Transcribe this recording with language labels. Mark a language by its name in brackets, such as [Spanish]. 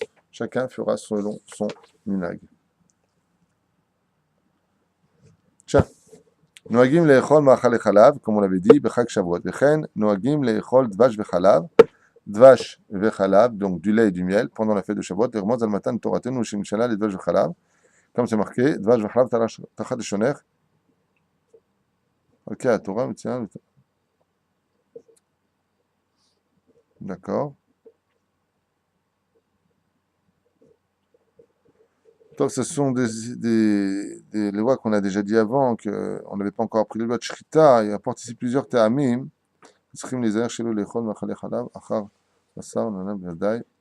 [French] Chacun fera selon son minag. Tiens, [Hebrew] נוהגים לאכול מאכלי חלב, [French] comme on l'avait dit, [Hebrew] בחג שבועות, וכן נוהגים לאכול דבש וחלב, דבש וחלב, [French] donc du lait et du miel, pendant la fête de Shavuot, [Hebrew] לרמוז על מתן תורתנו שנשאלה לדבש וחלב, [French] comme c'est marqué, [Hebrew] דבש וחלב תחת לשונך, ok, התורה מציעה, [French] d'accord. Donc, ce sont des lois qu'on a déjà dit avant, qu'on n'avait pas encore appris les lois de Shrita. Il apporte ici plusieurs ta'amim. [Hebrew] צריכים להיזהר שלא לאכול מאכלי חלב אחר בשר נונה בוודאי.